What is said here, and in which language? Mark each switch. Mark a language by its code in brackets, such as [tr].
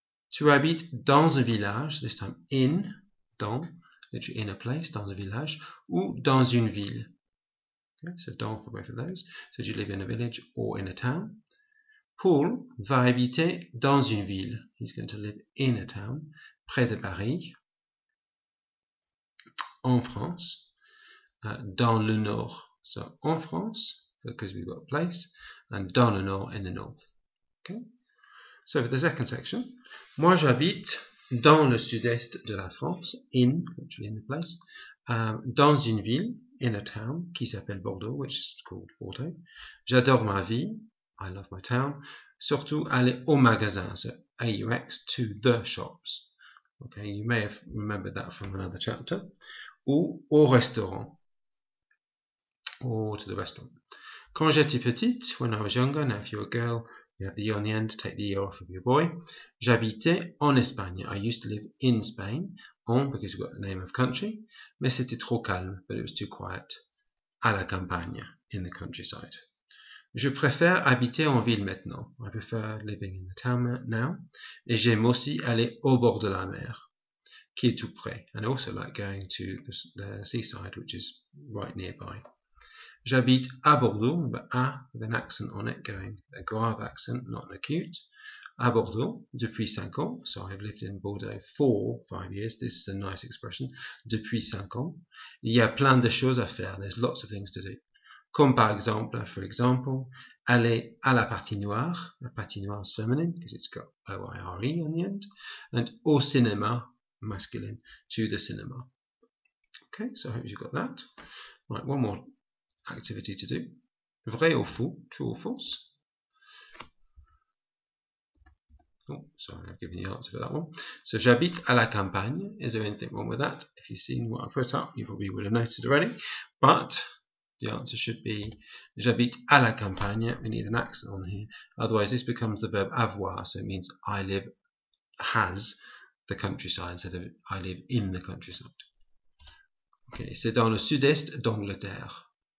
[fr] Tu habites dans un village, [en] this time in, [fr] dans, [en] literally in a place, [fr] dans un village, ou dans une ville. [en] Okay, so dans for both of those. So do you live in a village or in a town? [fr] Paul va habiter dans une ville. [en] He's going to live in a town, [fr] près de Paris, en France, dans le nord. [en] So en France, because we've got a place, and [fr] dans le nord [en] in the north. Okay. So for the second section, [fr] moi j'habite dans le sud-est de la France, [en] in, literally in the place, [fr] dans une ville, [en] in a town, [fr] qui s'appelle Bordeaux, [en] which is called Bordeaux. [fr] J'adore ma ville, [en] I love my town. [fr] Surtout aller au magasin, [en] so AUX, to the shops. Okay, you may have remembered that from another chapter. [fr] Ou au restaurant, [en] or to the restaurant. [fr] Quand j'étais petite, [en] when I was younger, now if you're a girl, you have the E on the end, take the E off of your boy. [fr] J'habitais en Espagne. [en] I used to live in Spain. En, because we've got the name of country. [fr] Mais c'était trop calme, [en] but it was too quiet. [fr] À la campagne, [en] in the countryside. [fr] Je préfère habiter en ville maintenant. [en] I prefer living in the town now. [fr] Et j'aime aussi aller au bord de la mer, qui est tout près. [en] And I also like going to the seaside, which is right nearby. [fr] J'habite à Bordeaux, [en] but à with an accent on it, going a grave accent, not an acute. [fr] À Bordeaux, depuis 5 ans. [en] So I've lived in Bordeaux for 5 years. This is a nice expression. [fr] Depuis 5 ans. Il y a plein de choses à faire. [en] There's lots of things to do. [fr] Comme par exemple, [en] for example, [fr] aller à la patinoire. [en] La patinoire is feminine because it's got O-I-R-E on the end. And [fr] au cinéma, [en] masculine, to the cinema. Okay, so I hope you've got that. Right, one more activity to do. [fr] Vrai ou faux, [en] true or false. Oh, sorry, I've given you the answer for that one. [fr] So, j'habite à la campagne. [en] Is there anything wrong with that? If you've seen what I put up, you probably would have noticed already. But the answer should be [fr] j'habite à la campagne. [en] We need an accent on here. Otherwise, this becomes the verb avoir. So it means I live has the countryside instead of I live in the countryside. [fr] Okay, c'est dans le sud-est d'Angleterre.